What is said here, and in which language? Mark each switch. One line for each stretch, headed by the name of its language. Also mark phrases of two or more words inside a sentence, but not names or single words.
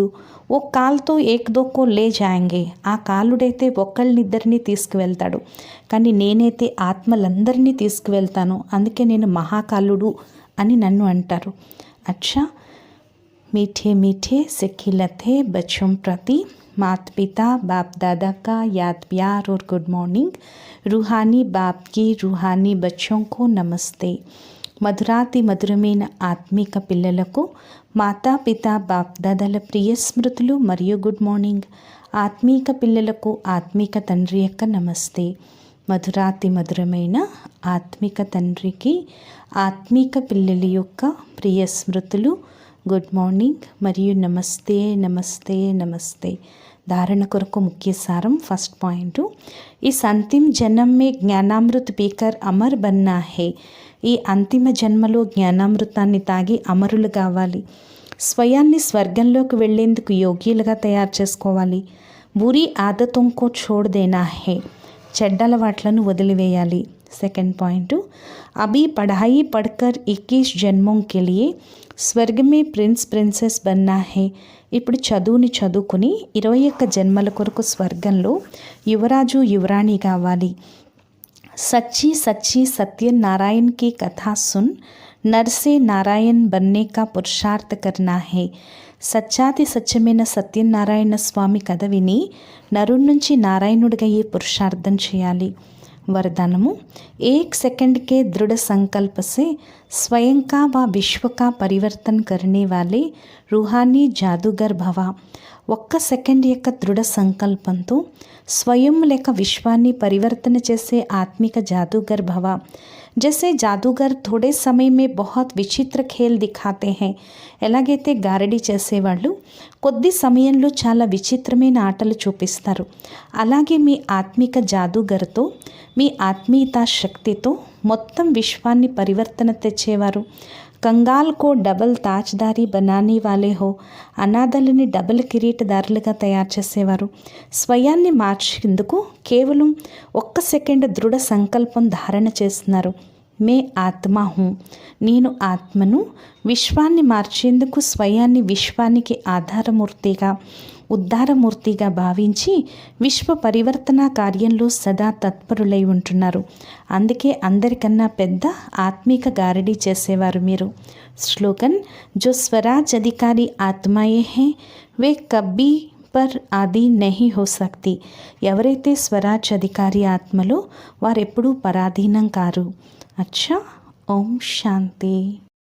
Hindi: वो काल तो एक दो को ले जाएंगे.
Telugu: ఆ కాలుడైతే ఒకళ్ళనిద్దరినీ తీసుకువెళ్తాడు, కానీ నేనైతే ఆత్మలందరినీ తీసుకువెళ్తాను. అందుకే నేను మహాకాలుడు అని నన్ను అంటారు.
Hindi: అచ్చా, मीठे मीठे से खिलते बच्चों प्रति माता पिता बाप दादा का याद प्यार और
English: good morning.
Hindi: रूहानी बाप की रूहानी बच्चों को नमस्ते.
Telugu: మధురాతి మధురమైన ఆత్మిక పిల్లలకు మాతాపిత బాప్ దాదాల ప్రియ స్మృతులు మరియు
English: good morning.
Telugu: ఆత్మీక పిల్లలకు ఆత్మీక తండ్రి యొక్క నమస్తే. మధురాతి మధురమైన ఆత్మిక తండ్రికి ఆత్మీక పిల్లల యొక్క ప్రియ స్మృతులు.
English: good morning
Telugu: మరియు నమస్తే నమస్తే నమస్తే. धारण కొరకు ముఖ్య సారం.
English: first point,
Hindi: इस अंतिम जन्म में ज्ञानामृत पीकर अमर बनना है.
Telugu: ఈ అంతిమ జన్మలో జ్ఞానామృతాన్ని తాగి అమరులు కావాలి. స్వయాన్ని స్వర్గంలోకి వెళ్లేందుకు యోగ్యులుగా తయారు చేసుకోవాలి.
Hindi: बुरी आदतों को छोड़ देना है.
Telugu: చెడ్డ అలవాట్లను వదిలివేయాలి.
English: second point,
Hindi: अभी पढ़ाई पढ़कर 21 जन्मों के लिए स्वर्ग में
English: prince princess
Hindi: बनना है.
Telugu: ఇప్పుడు చదువుని చదువుకుని 21 జన్మల కొరకు స్వర్గంలో యువరాజు యువరాణి కావాలి.
Hindi: सच्ची सच्ची सत्यनारायण की कथा सुन नर से नारायण बनने का पुरुषार्थ करना है.
Telugu: సత్యాతి సత్యమైన సత్యనారాయణ స్వామి కథ విని నరుడి నుంచి నారాయణుడిగా ఈ పురుషార్థం చేయాలి.
Hindi: वरदानमु, 1 सेकंड के दृढ़ संकल्प से स्वयं का व विश्व का परिवर्तन करने वाले रूहानी जादूगर भव.
Telugu: 1 సెకండ్ యొక్క దృఢ సంకల్పంతో స్వయం లేక విశ్వాన్ని పరివర్తన చేసే ఆత్మిక
Hindi: जादूगर भव.
Telugu: जैसे जादूगर थोड़े समय में बहुत విచిత్ర खेल दिखाते हैं. ఎలాగైతే గారడీ చేసేవాళ్ళు కొద్ది సమయంలో చాలా విచిత్రమైన ఆటలు చూపిస్తారు, అలాగే మీ ఆత్మిక జాదూగర్తో మీ ఆత్మీయతా శక్తితో మొత్తం విశ్వాన్ని పరివర్తన తెచ్చేవారు.
Hindi: कंगाल को डबल ताजदारी बनाने वाले हो.
Telugu: అనాథలని డబల్ కిరీటదారులుగా తయారు చేసేవారు. స్వయాన్ని మార్చేందుకు కేవలం 1 సెకండ్ దృఢ సంకల్పం ధారణ చేస్తున్నారు.
Hindi: मैं आत्मा हूँ,
Telugu: నేను ఆత్మను. విశ్వాన్ని మార్చేందుకు స్వయాన్ని విశ్వానికి ఆధారమూర్తిగా ఉద్ధారమూర్తిగా భావించి విశ్వ పరివర్తన కార్యంలో సదా తత్పరులై ఉంటున్నారు. అందుకే అందరికన్నా పెద్ద ఆత్మిక గారడీ చేసేవారు మీరు.
Hindi: स्लोगन, जो स्वराज अधिकारी आत्माएं हैं वे कभी पर आधीन नहीं हो सकती.
Telugu: ఎవరైతే స్వరాజ్ అధికారి ఆత్మలో వారెప్పుడూ పరాధీనం కారు. అచ్చా, ఓం శాంతి.